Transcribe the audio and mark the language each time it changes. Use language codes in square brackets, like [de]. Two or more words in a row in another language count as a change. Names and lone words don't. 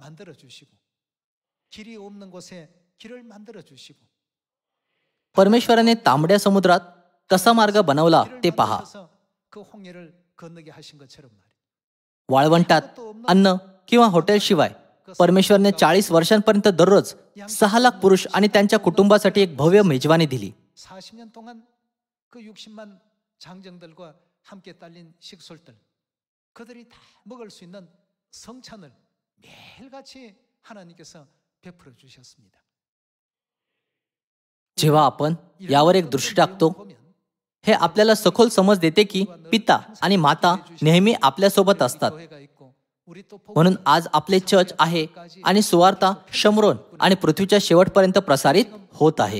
[mr] परमेश्वराने तांबड्या समुद्रात कसा मार्ग बनवला ते पहा. वाळवंटात अन्न किंवा हॉटेलशिवाय परमेश्वरने 40 वर्षांपर्यंत दररोज 6 लाख पुरुष आणि त्यांच्या कुटुंबासाठी एक भव्य मेजवानी दिली. [ko] 40년 동안 그 60만 장정들과 함께 딸린 식솔들, 그들이 다 먹을 수 있는 성찬을 매일같이 하나님께서 베풀어 주셨습니다. [mr] जेव्हा आपण यावर एक दृष्टी टाकतो, हे आपल्याला सखोल समज देते की पिता आणि माता नेहमी आपल्यासोबत असतात. म्हणून आज आपले चर्च आहे आणि सुवार्ता शमरोन आणि पृथ्वीच्या शेवटपर्यंत प्रसारित होत आहे.